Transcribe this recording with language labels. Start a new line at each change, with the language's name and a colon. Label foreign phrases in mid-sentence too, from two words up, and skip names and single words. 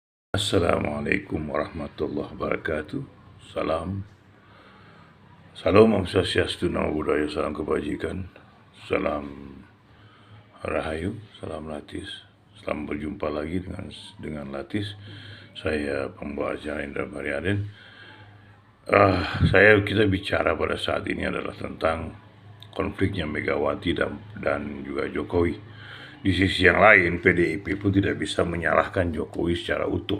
Arabic: السلام عليكم ورحمة الله وبركاته.
Indonesian: Salam, salam
Balinese: Om Swastiastu,
Pali: Namo Buddhaya,
Indonesian: salam kebajikan, salam rahayu, salam latis. Selamat berjumpa lagi dengan Latis. Saya pembawa acara Indra Mariaden. Kita bicara pada saat ini adalah tentang konfliknya Megawati dan juga Jokowi. Di sisi yang lain, PDIP pun tidak bisa menyalahkan Jokowi secara utuh.